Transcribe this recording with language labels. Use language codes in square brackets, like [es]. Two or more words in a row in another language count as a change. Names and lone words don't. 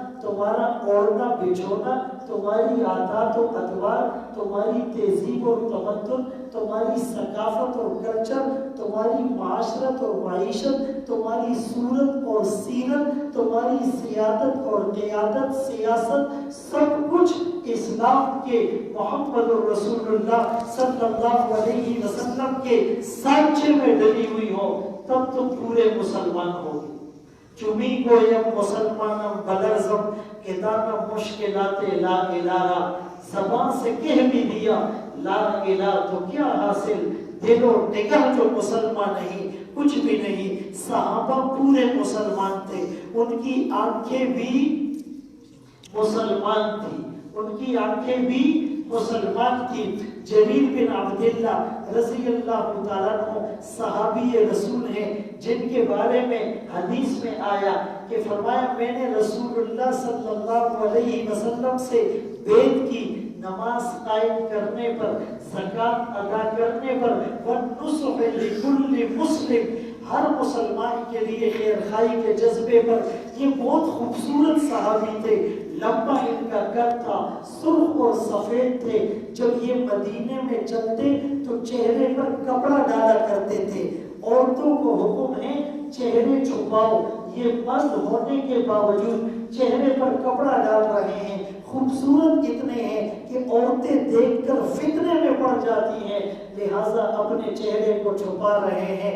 [ur] تمہارا اوڑھنا بچھونا، تمہاری عادات و ادوار، تمہاری تہذیب اور تمدن، تمہاری ثقافت اور کلچر، تمہاری معاشرت اور معیشت، تمہاری صورت اور سیرت، تمہاری سیادت اور قیادت، سیاست، سب کچھ اسلام کے محمد رسول اللہ [ar] صلی اللہ علیہ وسلم [ur] کے سانچے میں ڈلی ہوئی ہو، تب تم پورے مسلمان ہوگے۔ [fa] چمی گویم مسلمانم بلرزم ادانم مشکلات لا الہ، [ur] زبان سے کہہ بھی دیا [ar] لا الہ [ur] تو کیا حاصل، دل و نگاہ جو مسلمان نہیں کچھ بھی نہیں۔ صحابہ پورے مسلمان تھے، ان کی آنکھیں بھی مسلمان تھی، ان کی آنکھیں بھی مسلمان تھی۔ جریر بن عبداللہ [ar] رضی اللہ تعالیٰ عنہ [ur] صحابی رسول ہیں، جن کے بارے میں حدیث میں آیا کہ فرمایا میں نے رسول اللہ [ar] صلی اللہ علیہ وسلم [ur] سے بیعت کی، نماز قائم کرنے پر، زکوٰۃ ادا کرنے پر، [ar] وَالنُّصُحِ لِكُلِّ مُسْلِمٍ، [ur] ہر مسلمان کے لیے خیر خواہی کے جذبے پر۔ یہ بہت خوبصورت صحابی تھے، لمبا ان کا قد تھا، سرخ اور سفید تھے۔ جب یہ مدینے میں چلتے تو چہرے پر کپڑا ڈالا کرتے تھے۔ عورتوں کو حکم ہے چہرے چھپاؤ، یہ مرد ہونے کے باوجود چہرے پر کپڑا ڈال رہے ہیں، خوبصورت اتنے ہیں کہ عورتیں دیکھ کر فتنے میں پڑ جاتی ہیں، لہٰذا اپنے چہرے کو چھپا رہے ہیں۔